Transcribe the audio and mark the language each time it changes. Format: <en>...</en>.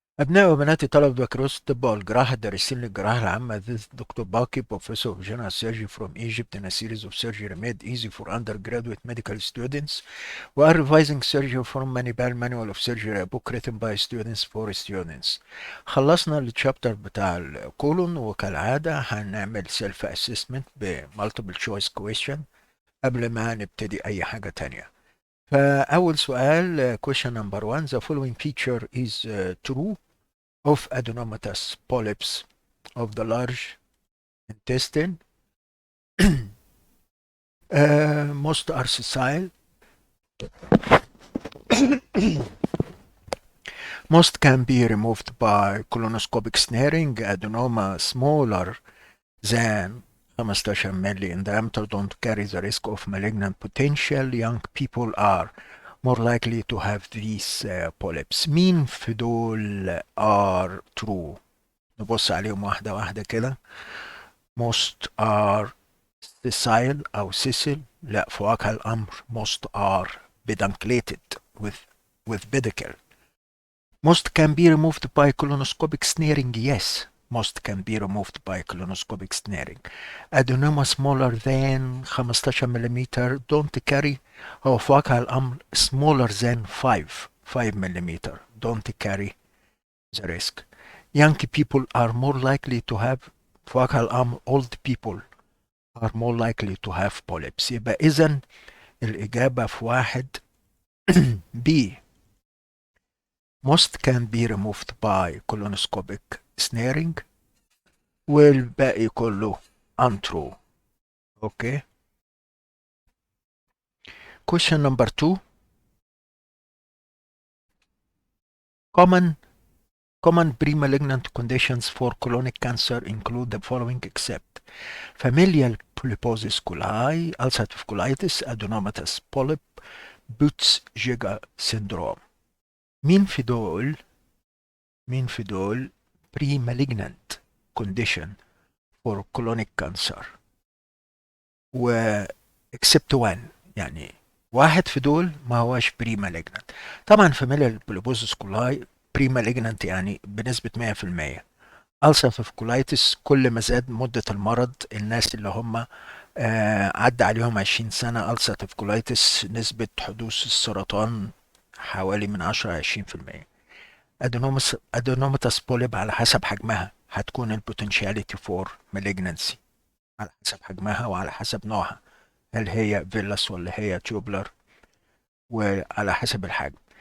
<ar>أبناء وبنات طلبة بكالوريوس الطب والجراحة الدارسين للجراحة العامة.</ar> <en>This is Dr. Baki, Professor of General Surgery from Egypt, in a series of surgery made easy for undergraduate medical students. We are revising surgery from Manipal Manual of Surgery, a book written by students for students.</en> <ar>خلصنا الشابتر بتاع الكولون، وكالعادة هنعمل</ar> <en>self assessment</en> <ar>ب</ar> <en>multiple choice question</en> <ar>قبل ما نبتدي أي حاجة تانية. فأول سؤال</ar> <en>question number one: the following feature is true of adenomatous polyps of the large intestine. Most are sessile. Most can be removed by colonoscopic snaring. Adenoma smaller than 15 milli in diameter don't carry the risk of malignant potential. Young people are more likely to have these polyps.</en> <ar>مين في دول</ar> <en>are true؟</en> <ar>نبص عليهم واحدة واحدة كده.</ar> <en>Most are sessile</en> <ar>أو</ar> <en>sessile.</en> <ar>لا، في واقع الأمر</ar> <en>most are pedunculated with pedicle. Most can be removed by colonoscopic snaring. Yes, most can be removed by colonoscopic snaring. Adenoma smaller than 15 millimeter don't carry.</en> <ar>أو في واقع الأمر</ar> <en>smaller than 5 millimeter don't carry the risk. Young people are more likely to have.</en> <ar>في واقع الأمر</ar> <en>old people are more likely to have polyps.</en> <ar>يبقى إذن الإجابة في واحد B.</ar> <en>Most can be removed by colonoscopic snaring،</en> <ar>والباقي كله</ar> <en>untrue. Okay. Question number 2. Common pre-malignant conditions for colonic cancer include the following except familial polyposis coli, ulcerative colitis, adenomatous polyp, Butz-Jeghers syndrome.</en> <ar>مين في دول</ar> <en>pre-malignant condition for colonic cancer؟</en> <ar>و</ar> <en>except one،</en> <ar>يعني واحد في دول ما هوش pre-malignant. طبعا familial polyposis coli pre-malignant يعني بنسبة 100%. ulcerative colitis كل ما زاد مدة المرض، الناس اللي هم عدى عليهم 20 سنة ulcerative colitis نسبة حدوث السرطان حوالي من 10 ل 20%. adenomatous polyp على حسب حجمها هتكون البوتنشاليتي فور malignancy على حسب حجمها وعلى حسب نوعها، هل هي فيلاس ولا هي تيوبلر، وعلى حسب الحجم.</ar>